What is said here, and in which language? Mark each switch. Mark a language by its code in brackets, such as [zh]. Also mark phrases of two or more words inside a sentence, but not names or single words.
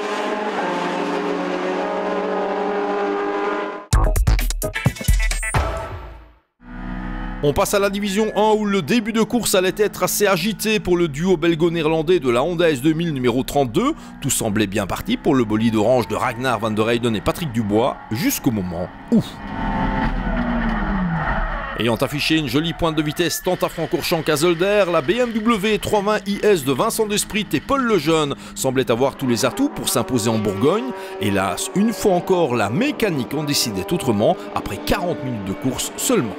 [fr] On passe à la division 1 où le début de course allait être assez agité pour le duo belgo-néerlandais de la Honda S2000 numéro 32. Tout semblait bien parti pour le bolide orange de Ragnar van der Heyden et Patrick Dubois, jusqu'au moment où... Ayant affiché une jolie pointe de vitesse tant à Francorchamps qu'à Zolder, la BMW 320 IS de Vincent Desprit et Paul Lejeune semblait avoir tous les atouts pour s'imposer en Bourgogne. Hélas, une fois encore, la mécanique en décidait autrement après 40 minutes de course seulement.